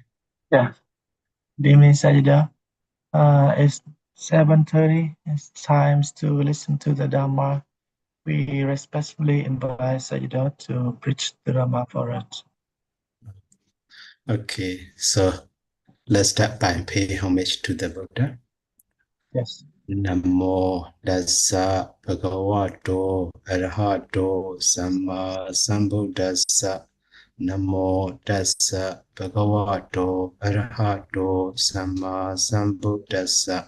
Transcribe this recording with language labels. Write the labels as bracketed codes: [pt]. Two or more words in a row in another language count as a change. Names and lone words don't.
[en] Yeah. Good evening, Sajida. It's 7:30. It's time to listen to the Dhamma. We respectfully invite Sajida to preach the Dhamma for us. Okay, so let's start by paying homage to the Buddha. Yes. [pi] Namo Dassa Bhagavato Arahato Samma Sambuddhassa. Namo Dassa Bhagavato Arahato Samma Sambuddhassa.